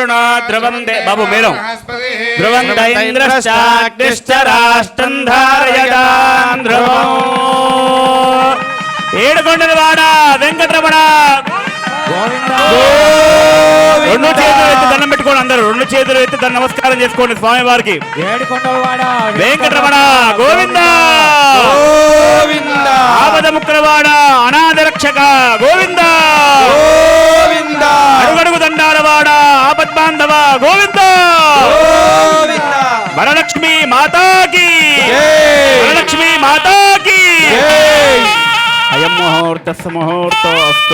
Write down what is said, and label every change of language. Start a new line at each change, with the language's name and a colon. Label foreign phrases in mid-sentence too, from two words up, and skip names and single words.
Sanskrit: वरुणो ध्रुवं बाबू मेलो ध्रुवं इंद्रश्चाग्निश्च राष्ट्रं धारयतां ध्रुवं
Telugu: ఏడుకొండలవాడ వెంకటరమణ రెండు చేతులు ఎత్తి దండం పెట్టుకోండి. అందరూ రెండు చేతులు ఎత్తి దండం నమస్కారం చేసుకోండి స్వామి వారికి. ఏడుకొండలవాడ వెంకటరమణ గోవింద గోవింద ఆపద ముక్కలవాడ అనాథ రక్షక గోవింద గోవింద అడుగడుగు దండాలవాడ ఆపద్బాంధవ గోవింద గోవింద వరలక్ష్మి మాతాకి వరలక్ష్మి మాతాకి
Sanskrit: అయం ముహూర్తస్ ముహూర్తోస్తు.